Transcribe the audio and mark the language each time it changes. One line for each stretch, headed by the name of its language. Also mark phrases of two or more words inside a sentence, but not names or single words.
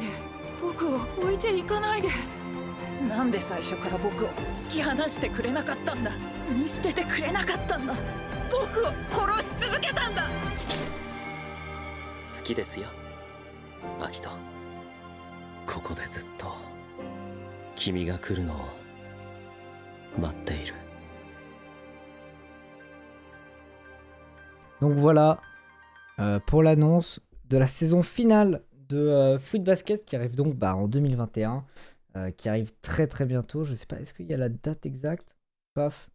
Japanese: 僕を置いて行かないで。なんで最初から僕を突き放してくれなかったんだ。見捨ててくれなかったんだ。僕を殺し続けたんだ。好きですよ、アキト。ここでずっと君が来るのを待っている。
French: Donc voilà pour l'annonce de la saison finale de Fruit Basket qui arrive donc en 2021, qui arrive très très bientôt. Je sais pas, est-ce qu'il y a la date exacte? Paf.